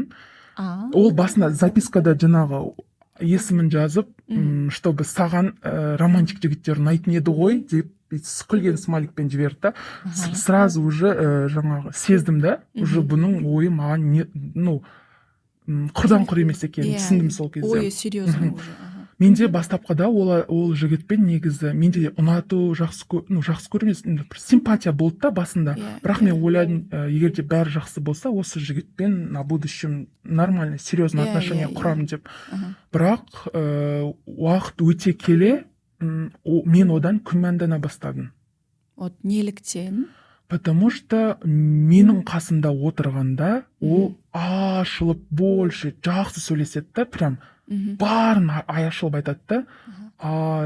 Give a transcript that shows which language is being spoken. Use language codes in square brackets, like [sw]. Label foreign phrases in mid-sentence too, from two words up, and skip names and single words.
[kk] Ол басында запискада жаңағы есімін жазып, чтобы саған романтик жігіттер ұнайтын еді ғой деп күлген смайликпен жіберді да [ru] сразу уже [kk] жаңағы сездім да уже бұның ойы маған құрдан құр емес екенін түсіндім сол кезде. [ru] Ойы серьезный уже. [kk] Менде бастапқыда ол жігітпен негізі менде ұнату жақсы көрмес симпатия болды да басында. Бірақ мен ойладым, егер де бәрі жақсы болса, осы жігітпен [ru] на будущем нормально, серьезно отношения [kk] құрамын деп. Бірақ уақыт өте келе мен одан күмәндана бастадым. Вот неліктен? [ru] Потому что [kk] менің қасымда отырғанда ол ашылып больше жақсы сөйлеседі да, прям барын ашылып айтады да.